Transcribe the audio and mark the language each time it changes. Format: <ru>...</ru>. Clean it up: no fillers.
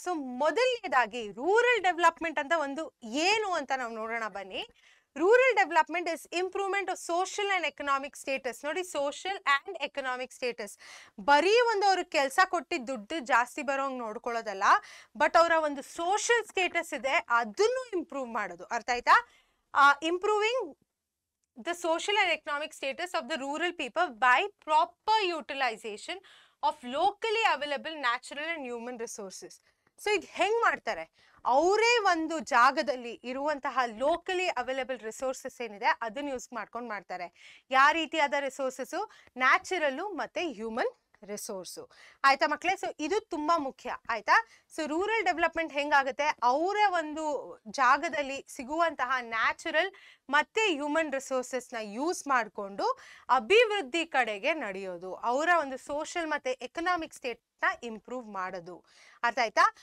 <kn>So ಮೊದಲನೇದಾಗಿ rural development ಅಂತ ಒಂದು ಏನು ಅಂತ ನಾವು ನೋಡೋಣ ಬನ್ನಿ.</kn> <en>Rural development is improvement of social and economic status.</en> <kn>ನೋಡಿ, ಸೋಷಿಯಲ್ ಅಂಡ್ ಎಕನಾಮಿಕ್ ಸ್ಟೇಟಸ್, ಬರೀ ಒಂದು ಅವ್ರಿಗೆ ಕೆಲಸ ಕೊಟ್ಟಿದ್ದು ದುಡ್ಡು ಜಾಸ್ತಿ ಬರೋಂಗ್ ನೋಡ್ಕೊಳ್ಳೋದಲ್ಲ, ಬಟ್ ಅವರ ಒಂದು ಸೋಷಿಯಲ್ ಸ್ಟೇಟಸ್ ಇದೆ ಅದನ್ನು ಇಂಪ್ರೂವ್ ಮಾಡೋದು. ಅರ್ಥ ಆಯ್ತಾ?</kn> <en>Improving the social and economic status of the rural people by proper utilization of locally available natural and human resources.</en> <kn>So ಇದು ಹೆಂಗ್ ಮಾಡ್ತಾರೆ, ಅವರೇ ಒಂದು ಜಾಗದಲ್ಲಿ ಇರುವಂತಹ ಲೋಕಲಿ ಅವೈಲೇಬಲ್ ರಿಸೋರ್ಸಸ್ ಏನಿದೆ ಅದನ್ನ ಯೂಸ್ ಮಾಡ್ಕೊಂಡು ಮಾಡ್ತಾರೆ. ಯಾವ ರೀತಿಯಾದ ರಿಸೋರ್ಸಸ್? ನ್ಯಾಚುರಲ್ ಮತ್ತೆ ಹ್ಯೂಮನ್ ರಿಸೋರ್ಸು, ಆಯ್ತಾ ಮಕ್ಕಳೇ? ಸೊ ಇದು ತುಂಬಾ ಮುಖ್ಯ, ಆಯ್ತಾ? ಸೊ ರೂರಲ್ ಡೆವಲಪ್ಮೆಂಟ್ ಹೆಂಗಾಗುತ್ತೆ, ಅವರ ಒಂದು ಜಾಗದಲ್ಲಿ ಸಿಗುವಂತಹ ನ್ಯಾಚುರಲ್ ಮತ್ತೆ ಹ್ಯೂಮನ್ ರಿಸೋರ್ಸಸ್ನ ಯೂಸ್ ಮಾಡಿಕೊಂಡು ಅಭಿವೃದ್ಧಿ ಕಡೆಗೆ ನಡೆಯೋದು, ಅವರ ಒಂದು ಸೋಷಿಯಲ್ ಮತ್ತೆ ಎಕನಾಮಿಕ್ ಸ್ಟೇಟ್ ನ ಇಂಪ್ರೂವ್ ಮಾಡೋದು. ಅರ್ಥ ಆಯ್ತಾ?</kn>